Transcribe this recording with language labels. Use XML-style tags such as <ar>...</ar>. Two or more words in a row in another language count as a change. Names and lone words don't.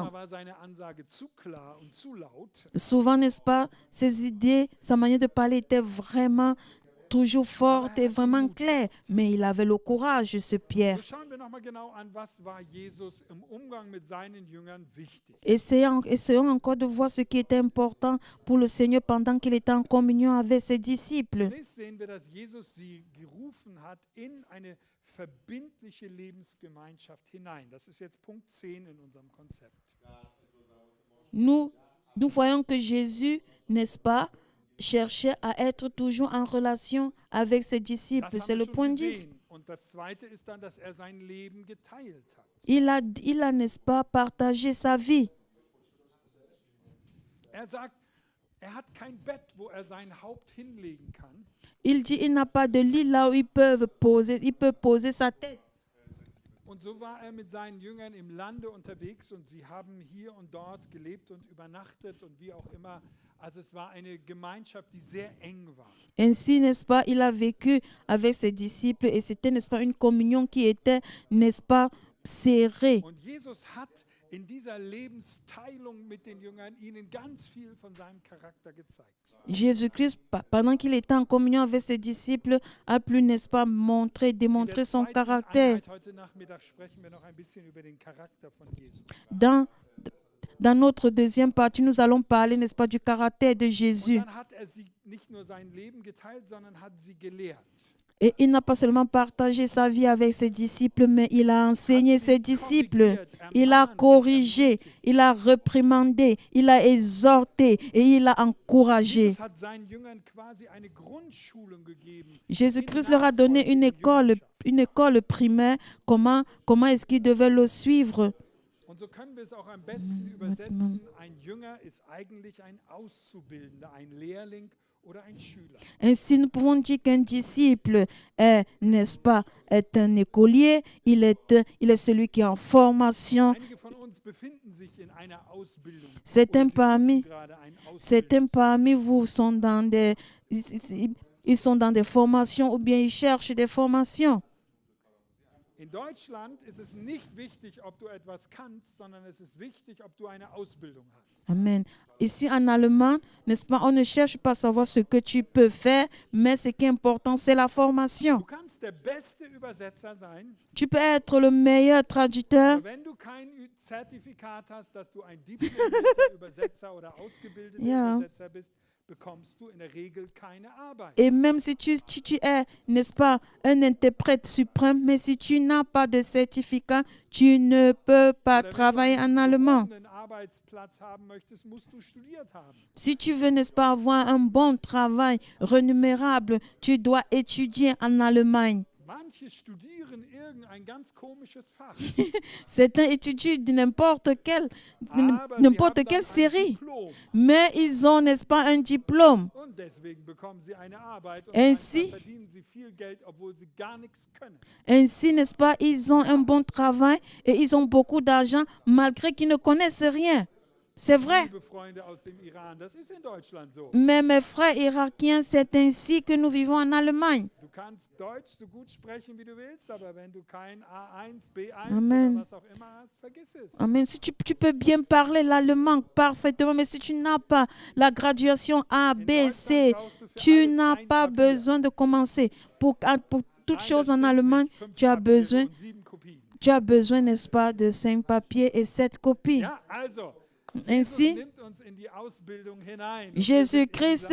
<de>Manchmal war seine Ansage zu klar und zu laut.</de> <fr>Souvent, n'est-ce pas, ses idées, sa manière de parler était vraiment toujours forte et vraiment claire. Mais il avait le courage, ce Pierre.</fr> <de>So schauen wir nochmal genau an, was war Jesus im Umgang mit seinen Jüngern wichtig.</de> <fr>Essayons encore de voir ce qui était important pour le Seigneur pendant qu'il était en communion avec ses disciples.</fr> <de>Zunächst sehen wir, dass Jesus sie gerufen hat in eine verbindliche Lebensgemeinschaft hinein. Das ist jetzt Punkt 10 in unserem Konzept.</de> <fr>Nous voyons que Jésus, n'est-ce pas, cherchait à être toujours en relation avec ses disciples.</fr> <de>Das</de> <fr>C'est</fr> <de>haben</de> <fr>le</fr> <de>wir</de> <fr>point</fr> <de>schon</de> <fr>10.</fr> <de>gesehen. Und das Zweite ist dann, dass er sein Leben geteilt hat.</de> <fr>Il a, n'est-ce pas, partagé sa vie.</fr> <de>Er sagt, er hat kein Bett, wo er sein Haupt hinlegen kann.</de> <fr>Il dit il n'a pas de lit là où il peut poser sa tête.</fr> <de>Und so war er mit seinen Jüngern im Lande unterwegs und sie haben hier und dort gelebt und übernachtet und wie auch immer. Also es war eine Gemeinschaft, die sehr eng war.</de> <fr>Ainsi, n'est-ce pas, il a vécu avec ses disciples et c'était, n'est-ce pas, une communion qui était, n'est-ce pas, serrée.</fr> <de>Und Jesus hat in dieser Lebensteilung mit den Jüngern ihnen ganz viel von seinem Charakter gezeigt.</de> <fr>Jésus-Christ, pendant qu'il était en communion avec ses disciples, a pu, n'est-ce pas, démontrer son caractère.</fr> <de>Einheit heute Nachmittag sprechen wir noch ein bisschen über den Charakter von Jesus.</de> <fr>Dans notre deuxième partie, nous allons parler, n'est-ce pas, du caractère de</fr> <de>Und</de> <fr>Jésus.</fr> <de>dann hat er sie nicht nur sein Leben geteilt, sondern hat sie gelehrt.</de> <fr>Et il n'a pas seulement partagé sa vie avec ses disciples, mais il a enseigné ses disciples. Il a corrigé, il a reprimandé, il a exhorté et il a encouragé.</fr> <de>Jesus hat seinen Jüngern quasi eine Grundschulung gegeben.</de> <fr>Jésus-Christ leur a donné une école primaire, comment est-ce qu'ils devaient le suivre.</fr> <de>Und so können wir es auch am besten übersetzen. Ein Jünger ist eigentlich ein Auszubildender, ein Lehrling oder ein Schüler.</de> <fr>Ainsi, nous pouvons dire qu'un disciple est, n'est-ce pas, est un écolier, il est celui qui est en formation.</fr> <de>Einige von uns befinden sich in einer Ausbildung.</de> <fr>Certains</fr> <de>Oder sie suchen gerade einen</de> <fr>Certains</fr> <de>Ausbilder.</de> <fr>parmi vous sont ils sont dans des formations ou bien ils cherchent des formations.</fr> <de>In Deutschland ist es nicht wichtig, ob du etwas kannst, sondern es ist wichtig, ob du eine Ausbildung hast. Amen.</de> <fr>Ici en Allemagne, n'est-ce pas, on ne cherche pas à savoir ce que tu peux faire, mais ce qui est important, c'est la formation.</fr> <de>Du kannst der beste Übersetzer sein,</de> <fr>Tu peux être le meilleur traducteur,</fr> <de>aber wenn du kein Zertifikat hast, dass du ein diplomierter Übersetzer oder ausgebildeter Ja. Übersetzer bist, bekommst du in der Regel keine Arbeit.</de> <fr>et même si tu es, n'est-ce pas, un interprète suprême, mais si tu n'as pas de certificat, tu ne peux pas</fr> <de>Oder</de> <fr>travailler</fr> <de>wenn</de> <fr>en</fr> <de>du einen</de> <fr>allemand.</fr> <de>gehobenen Arbeitsplatz haben möchtest, musst du studiert haben.</de> <fr>Si tu veux, n'est-ce pas, avoir un bon travail rémunérable, tu dois étudier en Allemagne.</fr> <de>Manche studieren irgendein ganz komisches Fach.</de> <fr>Certains étudient</fr> <de>Aber sie</de> <fr>n'importe</fr> <de>haben</de> <fr>quelle</fr> <de>dann ein</de> <fr>série,</fr> <de>Diplom.</de> <fr>mais ils ont, n'est-ce pas, un diplôme.</fr> <de>Und deswegen bekommen sie eine Arbeit und</de> <fr>Ainsi-</fr> <de>manchmal verdienen sie viel Geld, obwohl sie gar nichts können.</de> <fr>Ainsi, n'est-ce pas, ils ont un bon travail et ils ont beaucoup d'argent malgré qu'ils ne connaissent rien. C'est vrai.</fr> <de>Liebe Freunde aus dem Iran, das ist in Deutschland so.</de> <fr>Mais mes frères irakiens, c'est ainsi que nous vivons en Allemagne.</fr> <de>Du kannst Deutsch so gut sprechen, wie du willst, aber wenn du kein A1, B1 Amen. oder was auch immer hast, vergiss es. Amen.</de> <fr>Si tu peux bien parler l'allemand parfaitement, mais si tu n'as pas la graduation A,</fr> <de>In</de> <fr>B,</fr> <de>Deutschland</de> <fr>C,</fr> <de>brauchst du für</de> <fr>tu</fr> <de>alles</de> <fr>n'as</fr> <de>ein</de> <fr>pas</fr> <de>Papier.</de> <fr>besoin de commencer. Pour toute</fr> <de>Nein,</de> <fr>chose</fr> <de>das</de> <fr>en</fr> <de>stimmt</de> <fr>Allemagne,</fr> <de>nicht. 5</de> <fr>tu as</fr> <de>Papiere</de> <fr>besoin,</fr> <de>und 7 Kopien.</de> <fr>n'est-ce pas, de 5 papiers et 7 copies.</fr> <de>Ja, also, Jesus</de> <fr>Ainsi,</fr> <de>nimmt uns in die Ausbildung hinein. Und wir sind in</de> <fr>Jésus-Christ</fr>